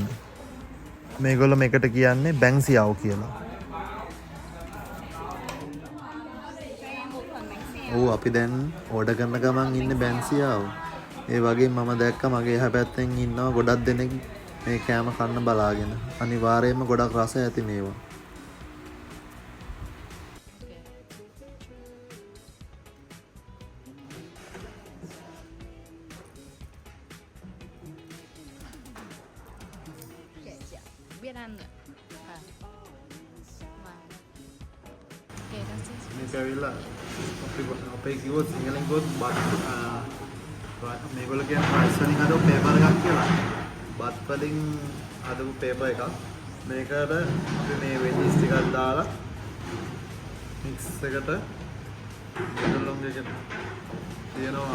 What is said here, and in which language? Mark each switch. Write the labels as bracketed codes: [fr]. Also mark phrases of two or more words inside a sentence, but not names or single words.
[si] මේගොල්ලෝ මේකට කියන්නේ බැන් සියාව් කියලා. ඔව් අපි දැන් ඕඩර් කරන ගමන් ඉන්නේ බැන් සියාව්. ඒ වගේ මම දැක්ක මගේ එහා පැත්තෙන් ඉන්නවා ගොඩක් දෙනෙක් මේ කෑම කන්න බලාගෙන. අනිවාර්යයෙන්ම ගොඩක් රස ඇති මේවා. [vi] biết ăn nữa. Mà kể ra chứ. [si] මේක ඇවිල්ලා අපේ කිව්වොත් සිංහලෙන් කිව්වොත් මේගොල්ලෝ කියන්නේ රයිස් වලින් හදපු පේපර් එකක් කියලා. බත් වලින් හදපු පේපර් එකක්. මේකට අපි මේ වෙජිස් ටිකක් දාලා මික්ස් එකට මෙතලොම් දෙක තියෙනවා.